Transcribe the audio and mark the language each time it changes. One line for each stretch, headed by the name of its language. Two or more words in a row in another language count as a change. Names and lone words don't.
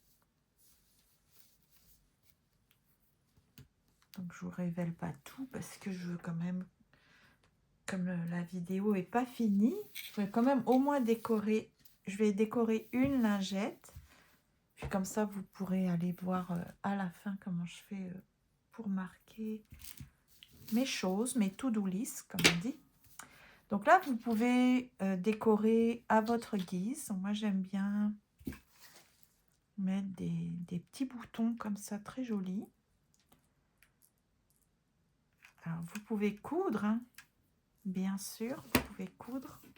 French: Donc, je ne vous révèle pas tout parce que je veux quand même, comme la vidéo n'est pas finie, je vais quand même au moins décorer. Je vais décorer une lingette. Puis comme ça, vous pourrez aller voir à la fin comment je fais pour marquer mes choses, mes
English: to-do list,
French: comme on dit. Donc là, vous pouvez décorer à votre guise. Moi, j'aime bien mettre des petits boutons comme ça, très jolis. Alors, vous pouvez coudre, hein, bien sûr, vous pouvez coudre.